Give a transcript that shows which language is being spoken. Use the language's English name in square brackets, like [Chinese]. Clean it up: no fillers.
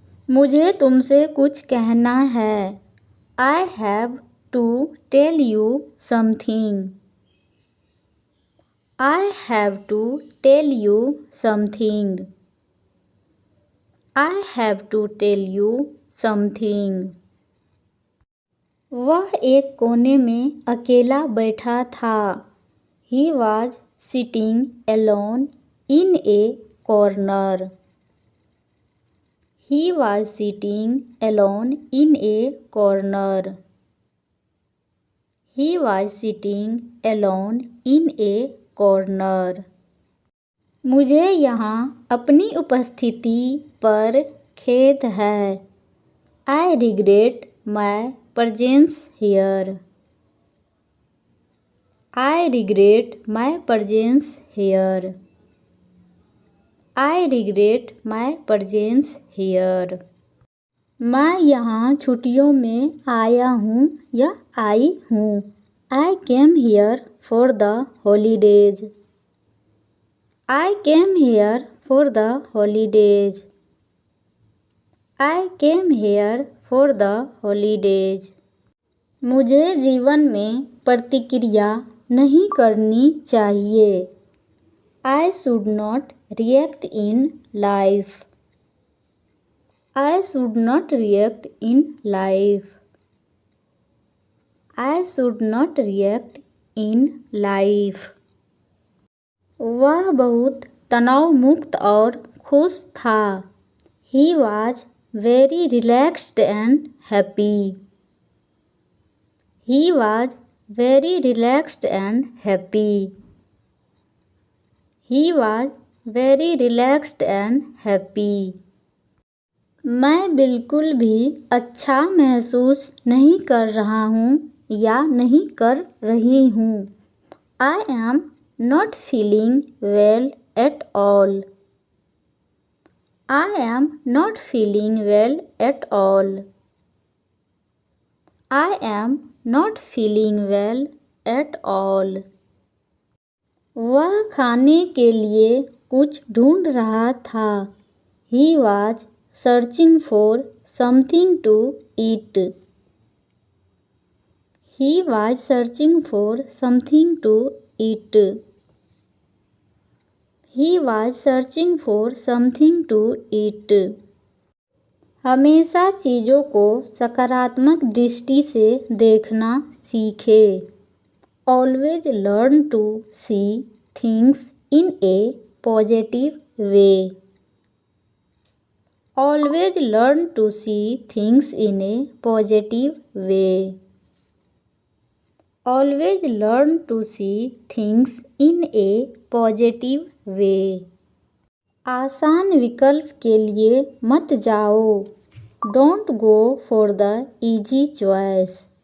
[Hindi] मुझे तुमसे कुछ कहना है। [English] I have to tell you something. I have to tell you something. I have to tell you something. [Hindi] वह एक कोने में अकेला बैठा था। [English] He was sitting alone in a corner. He was sitting alone in a corner. He was sitting alone in a corner. [Hindi] मुझे यहाँ अपनी उपस्थिति पर खेद है। [English] I regret my presence here. I regret my presence here. I regret my presence here. [Hindi] मैं यहाँ छुट्टियों में आया हूँ या आई हूँ। [English] I came here for the holidays. I came here for the holidays. I came here for the holidays. [Hindi] मुझे जीवन में प्रतिक्रिया नहीं करनी चाहिए। [English] I should not react in life. I should not react in life. I should not react in life. [Hindi] वह बहुत तनाव मुक्त और खुश था। [English] He was very relaxed and happy. He was very relaxed and happy. He was very relaxed and happy. [Hindi] मैं बिल्कुल भी अच्छा महसूस नहीं कर रहा हूँ या नहीं कर रही हूँ। [English] I am not feeling well at all. I am not feeling well at all. I am not feeling well at all. [Hindi] वह खाने के लिए कुछ ढूंढ रहा था। [English] He was searching for something to eat. He was searching for something to eat. He was searching for something to eat. [Hindi] हमेशा चीज़ों को सकारात्मक दृष्टि से देखना सीखें। [English] Always learn to see things in a positive way. Always learn to see things in a positive way. Always learn to see things in a positive way. [Hindi] आसान विकल्प के लिए मत जाओ। [English] Don't go for the easy choice.